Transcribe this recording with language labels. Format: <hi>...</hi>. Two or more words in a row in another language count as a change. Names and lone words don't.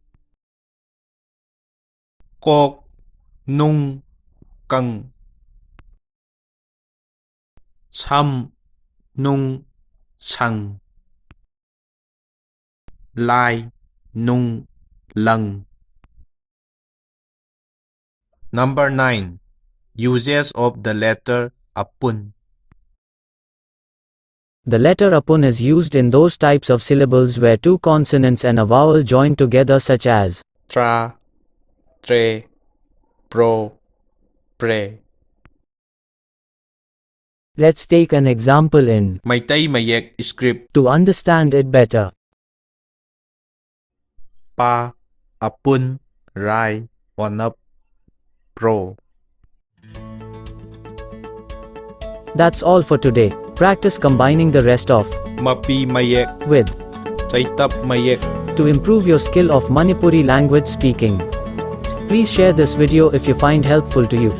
<mni>Kok Nung Căng Cham Nung Sằng. Lai Nung Lăng.</mni> <en>Number 9. Uses of the letter apun. The letter apun is used in those types of syllables where two consonants and a vowel join together, such as Tra, Tre, Pro, Pre. Let's take an example in Meitei Mayek script. to understand it better.</en> <mni>Pa, apun, rai, onap, pro.</mni> <en>That's all for today. Practice combining the rest of Mapi Mayek with Cheitap Mayek to improve your skill of Manipuri language speaking. Please share this video if you find helpful to you.</en>